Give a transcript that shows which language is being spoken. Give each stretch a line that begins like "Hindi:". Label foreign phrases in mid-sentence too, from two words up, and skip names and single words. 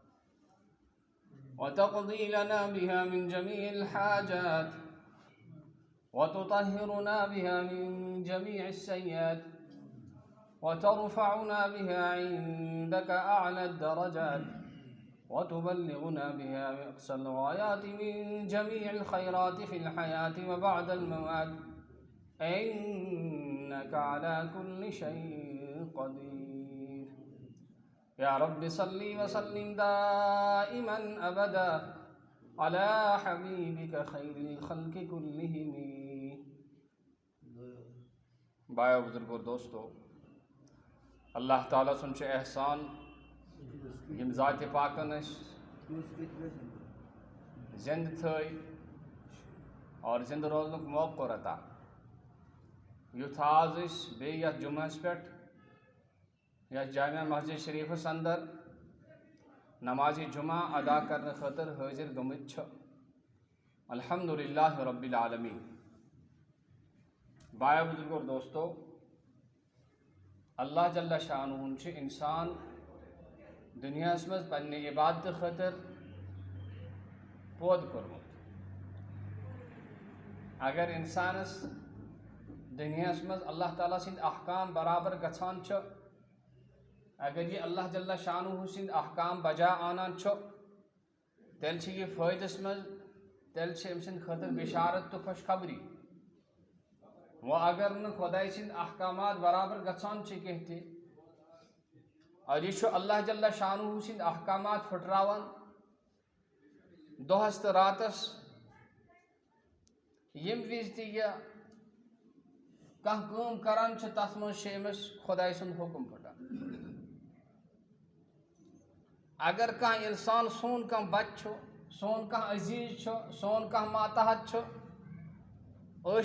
Arabic: وتقضي لنا بها من جميع الحاجات وتطهرنا بها من جميع السيئات وترفعنا بها عندك أعلى الدرجات وتبلغنا بها أقصى الغايات من جميع الخيرات في الحياة وبعد الممات إنك على كل شيء قدير. يا رب صل وسلم دائما أبدا على حبيبك خير الخلق كلهم.
Kashmiri: بھائیو بزرگو دوستو، اللہ تعالیٰ سن احسان یم ذات پاکن زند تھے اور زند روزن موقع عطا یُتھ آز بیٚیہِ یتھ جمعس پٮ۪ٹھ یتھ جامع مسجد شریفس اندر نماز جمعہ ادا کرنے خاطر حاضر گمت چھ.
Arabic: الحمدللہ رب العالمین.
Kashmiri: بھائیو بزرگو اور دوستو، اللہ جل شانہ انسان دنیا مز پنہ عبادت خاطر پود کورمت. اگر انسانس دنیا مز اللہ تعالیٰ سند احکام برابر گژھان چھ، اگر یہ اللہ جل شانہ سند احکام بجا آنان چھ، تیل چھ یہ فائدس مز، تیل چھ ام سند خاطر بشارت تو خوشخبری. وہ اگر نہ خدائی سند احکامات برابر گژھان چھ کہتے اور یہ اللہ جل شانہ سند احکامات پھٹراوان دہس تو راتس یم وز تہ یہ کانٛہہ کٲم کران چھ تس مز چھ أمس خدائی سند حکم پھٹان. اگر کانٛہہ انسان سون کانٛہہ بچہ چھ، سون کانٛہہ عزیز چھ، سون کانٛہہ ماتحت چھ، أسۍ